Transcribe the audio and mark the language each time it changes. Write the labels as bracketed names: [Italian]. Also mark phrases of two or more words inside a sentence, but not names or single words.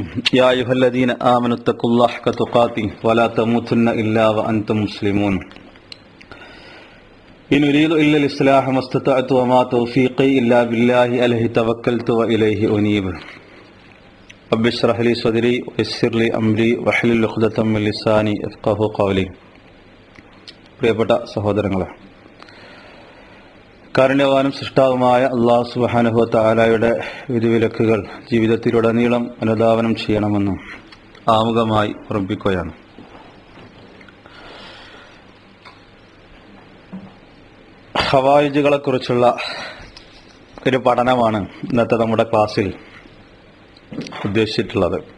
[Arabic] يا أيها الذين آمنوا اتقوا الله حق تقاته ولا تموتن إلا وأنتم مسلمون. إن أريد إلا الإصلاح ما استطعت وما توفيقي إلا بالله عليه توكلت وإليه أنيب. رب اشرح لي صدري ويسر لي أمري واحلل عقدة من لساني يفقهوا قولي. [Malayalam] പ്രിയപ്പെട്ട സഹോദരങ്ങളെ, കാരുണ്യവാനും സൃഷ്ടാവുമായ അല്ലാഹു [Arabic] سبحانه وتعالى [Malayalam] വിധിവിലക്കുകൾ ജീവിതത്തിലുടനീളം അനുധാവനം ചെയ്യണമെന്നും ആമുഖമായി ഓർമ്മിപ്പിക്കുകയാണ്. ഖവാരിജുകളെ കുറിച്ചുള്ള ഒരു പഠനമാണ് ഇന്നത്തെ നമ്മുടെ ക്ലാസ്സിൽ ഉദ്ദേശിച്ചിട്ടുള്ളത്.